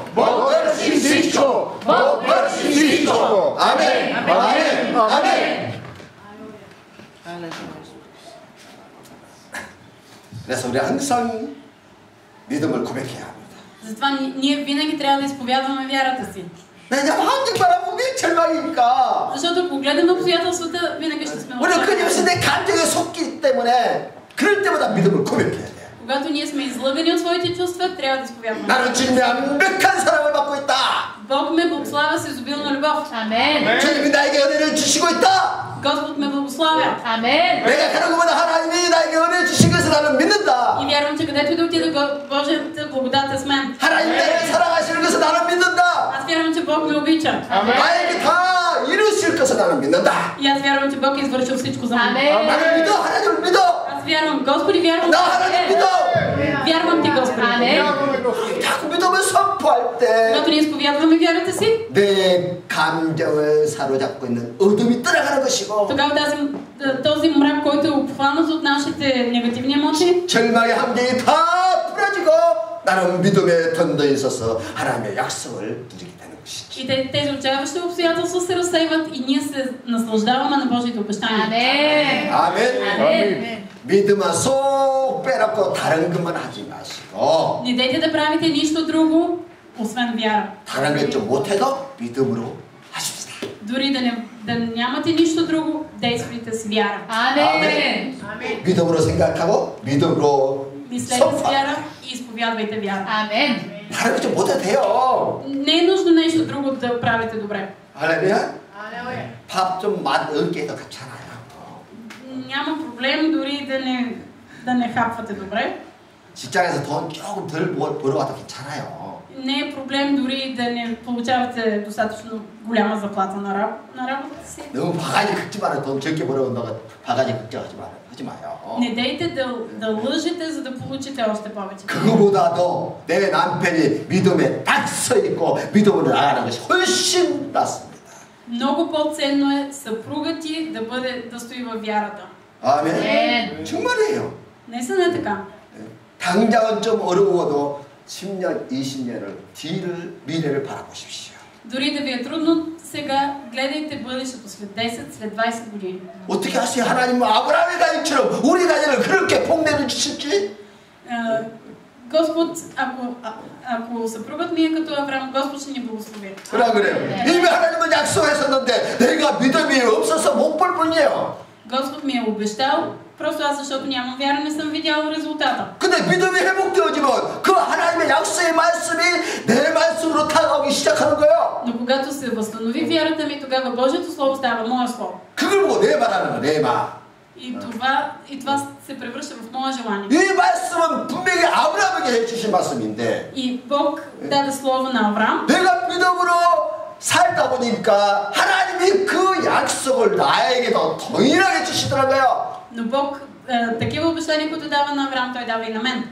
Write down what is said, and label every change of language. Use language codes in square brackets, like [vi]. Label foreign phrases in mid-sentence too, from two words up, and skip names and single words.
[bg] Бог върши всичко. Бог върши всичко. [ko] 아멘. 아멘. 아멘. 그래서 우리 항상 믿음을 고백해야 합니다. [bg] Затова ние винаги трябва да изповядваме вярата си. [ko] 왜냐면 한쪽 바라보면 절망이니까. [bg] Защото ако гледаме обстоятелствата, винаги ще сме [ko] 우리는 끊임없이 내 감정에 속기 때문에 그럴 때마다 믿음을 고백해야 돼. [bg] Когато ние сме излъгани от своите чувства, трябва да изповядваме. [ko] 나는 주님의 완벽한 사랑을 받고 있다. [bg] Бог ме благославя с изобилна любов. Амен. [ko] 주님이 나에게 은혜를 주시고 있다. [bg] Господ ме благославя. Амен. [ko] 내가 가는 곳마다 하나님이 나에게 은혜 주신 것을 나는 믿는다. [bg] И вярвам, че където и да отида, Божията благодат е с мен. [ko] 하나님 나를 사랑하시는 것을 나는 믿는다. [bg] Аз вярвам, че Бог ме обича. [ko] 나에게 다 이루실 것을 나는 믿는다. [bg] И аз вярвам, че Бог е извършил всичко за мен. Амен. [ko] 나를 믿어. 하나님을 믿어. [bg] Аз вярвам, Господи, вярвам. [ko] 나 하나님 믿어. [bg] Вярвам ти, Господи. Амен. [ko] 자꾸 믿음을 선포할 때 [bg] Когато ние изповядваме вярата си, [ko] 내 감정을 사로잡고 있는 어둠이 떠나가는 것이고 [bg] тогава този мрак, който е обхванат от нашите негативни емоции, [ko] 절망의 함정이 다 풀어지고 나는 믿음의 던더에 있어서 하나님의 약속을 누리게 되는 것이지. [bg] и тези отчаяващи обстоятелства се разсейват и ние се наслаждаваме на Божиите обещания. Амен. [ko] 아멘. [bg] Амен. [ko] 믿음은 쏙 빼놓고 다른 것만 하지 마시고 [bg] Не дейте да правите нищо друго, освен вяра. [ko] 다른 것 좀 못해도 믿음으로 하십시다. [bg] Дори да нямате нищо друго, действайте с вяра. Амен. [ko] 믿음으로 생각하고 믿음으로 [bg] Мислете с [ko] 선포. [bg] вяра и изповядвайте вяра. Амен. [ko] 다른 것 좀 못해도 돼요. [bg] Не е нужно нещо друго да правите добре. [ko] 할렐루야. 밥 좀 맛 없게 해도 괜찮아요. [bg] Няма проблем дори да не хапвате добре. [ko] 직장에서 돈 조금 덜 벌어와도 괜찮아요. [bg] Не е проблем дори да не получавате достатъчно голяма заплата на работата си. [ko] 너무 바가지 긁지 마라. 돈 적게 벌어온다고 바가지 걱정하지 마라. 하지 마요. [bg] Не дейте да лъжете, за да получите още повече. [ko] 그거보다도 내 남편이 믿음에 딱 서 있고 믿음으로 나가는 것이 훨씬 낫습니다. [bg] Много по-ценно е съпругът ти да стои във вярата. [ko] 아멘. 정말이에요. [bg] Наистина е така. [ko] 당장은 좀 어려워도 10년, 20년을 뒤를 미래를 바라보십시오. Дори да ви е трудно сега, гледайте бъдещето след 10, след 20 години. 어떻게 하세요? 하나님은 아브라함의 가정처럼 우리 가정을 그렇게 복내는 주실지? [bg] Господ, ако съпругът ми е като Авраам, Господ ще ни благослови. [ko] 그래요. 이미 하나님은 약속했었는데 내가 믿음이 없어서 못 볼 뿐이에요. [bg] Господ ми е обещал, просто аз защото нямам вяра не съм видял резултата. [ko] 근데 믿음이 회복되어지면 그 하나님의 약속의 말씀이 내 말씀으로 다가오기 시작하는 거예요. [bg] Но когато се възстанови вярата ми, тогава Божието Слово става мое Слово. [ko] 그걸 보고 내 말하는 거, 내 말. [bg] И това се превръща в мое желание. [ko] 이 말씀은 분명히 아브라함에게 해주신 말씀인데 [bg] И Бог даде Слово на Авраам. [ko] 내가 믿음으로 살다 보니까 하나님이 그 약속을 나에게도 동일하게 주시더라고요. [bg] Но Бог такива обещания, които дава на Авраам, той дава и на мен.